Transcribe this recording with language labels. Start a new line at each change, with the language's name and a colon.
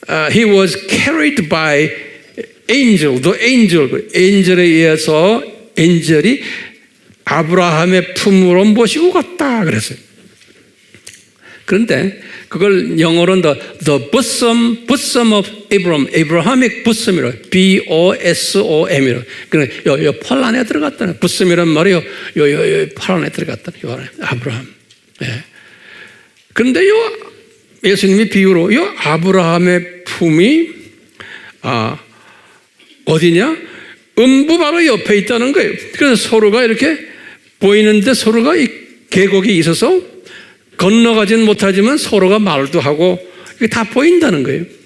English: He was carried by angel, the angel.
Korean: 엔젤에 의해서 엔젤이 아브라함의 품으로 모시고 갔다 그랬어요. 그런데 그걸 영어로는
English: the bosom of Abraham, Abrahamic bosom, B-O-S-O-M이라.
Korean: 그러니까 요 팔 안에 들어갔다는, bosom 이란 말이 요 팔 안에 들어갔다는, 요 안에 아브라함. 예. 그런데 요 예수님이 비유로 요 아브라함의 품이 어디냐? 음부 바로 옆에 있다는 거예요. 그래서 서로가 이렇게 보이는데 서로가 이 계곡이 있어서 건너가지는 못하지만 서로가 말도 하고 이게 다 보인다는 거예요.